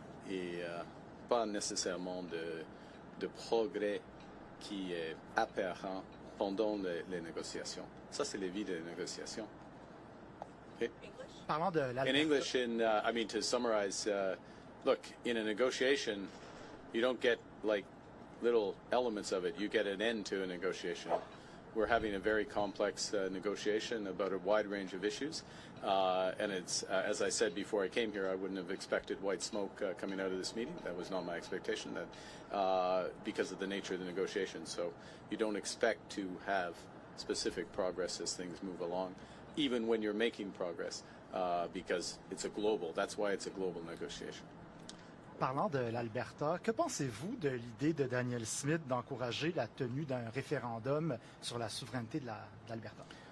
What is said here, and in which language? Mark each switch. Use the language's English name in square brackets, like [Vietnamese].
[French] Et pas nécessairement de progrès qui est apparent pendant les négociations. Ça, c'est la vie des négociations. [English] Okay? [French] Parlant de [English] In English, I mean, to summarize, look, in a negotiation, you don't get like little elements of it. You get an end to a negotiation. We're having a very complex negotiation about a wide range of issues. And it's, as I said before I came here, I wouldn't have expected white smoke coming out of this meeting. That was not my expectation, because of the nature of the negotiation. So you don't expect to have specific progress as things move along, even when you're making progress, because it's a global. That's why it's a global negotiation. [French] Parlant de l'Alberta, que pensez-vous de l'idée de Daniel Smith d'encourager la tenue d'un référendum sur la souveraineté de l'Alberta?